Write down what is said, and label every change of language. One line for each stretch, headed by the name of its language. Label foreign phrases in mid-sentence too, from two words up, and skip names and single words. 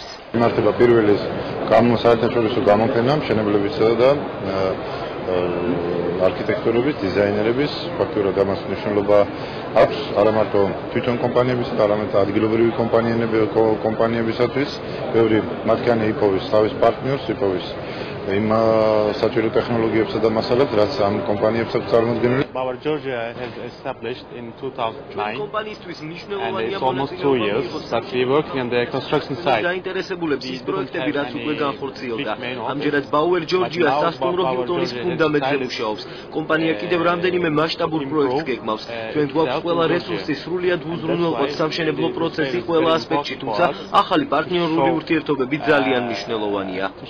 Georgian: იმართება პირველი საერთაშორისო გამოფენა მშენებლებისა და არქიტექტურების, დიზაინერების, ფაქტურად ამას მნიშვნელობა აქვს არა მარტო თვითონ კომპანიებისა, არამედ ადგილობრივი კომპანიებისათვის. ბევრი მათგანი იპოვის თავის პარტნიორს, იპოვის იმ საჭირო ტექნოლოგიებსა და მასალებს, რაც ამ კომპანიებს აქვს წარმოდგენილი.
English: Our Georgia has established in 2009 and it's almost 2 years that we working on the construction site.
Georgian: დაინტერესებულებს ის პროექტები, რაც უკვე განხორციელდა. ამჯერად Bauer Georgia სასტუმრო ჰილტონის ფუნდამენტზე მუშაობს. კომპანია კიდევ რამდენიმე მასშტაბურ პროექტს გეგმავს. ჩვენ გვაქვს ყველა რესურსი სრულიად უზრუნველყოფ სამშენებლო პროცესი ყველა ასპექტში, თუმცა ახალი პარტნიორული ურთიერთობები ძალიან მნიშვნელოვანია.